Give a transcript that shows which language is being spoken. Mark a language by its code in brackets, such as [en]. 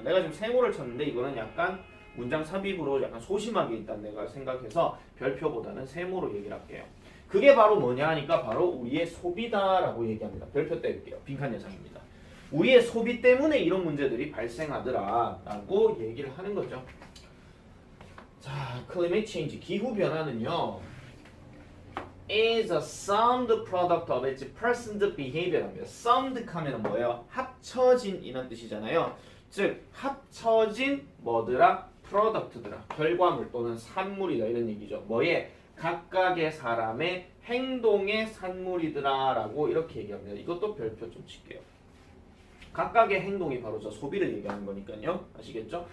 [ko] 내가 지금 세모를 쳤는데 이거는 약간 문장 삽입으로 약간 소심하게 있다는 내가 생각해서 별표보다는 세모로 얘기를 할게요. 그게 바로 뭐냐 하니까 바로 우리의 소비다라고 얘기합니다. 별표 떼릴게요. 빈칸 예상입니다. 우리의 소비 때문에 이런 문제들이 발생하더라라고 얘기를 하는 거죠. 자, climate change 기후 변화는요. [en] is a summed product of its present behavior입니다. [ko] summed 하면 뭐예요? 합쳐진 이런 뜻이잖아요. 즉 합쳐진 뭐더라? product더라. 결과물 또는 산물이다 이런 얘기죠. 뭐에? 각각의 사람의 행동의 산물이더라라고 이렇게 얘기합니다. 이것도 별표 좀 칠게요. 각각의 행동이 바로 저 소비를 얘기하는 거니까요. 아시겠죠?